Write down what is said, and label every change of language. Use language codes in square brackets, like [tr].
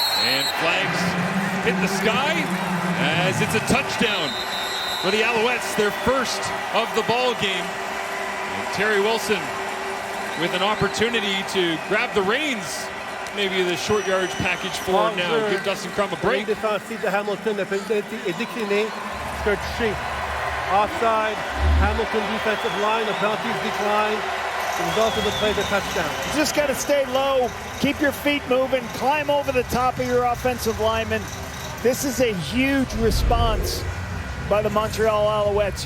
[en] And flags hit the sky as it's a touchdown for the Alouettes, their first of the ball game. And Terry Wilson with an opportunity to grab the reins, maybe the short yardage package for him now. Give Dustin Crum a break. [fr] Défensif de Hamilton, la pénalité est déclinée. C'est un touché. Offside. [en] Hamilton defensive line. The penalties decline. The result of the play, the touchdown. You just got to stay low. Keep your feet moving. Climb over the top of your offensive lineman. This is a huge response by the Montreal Alouettes.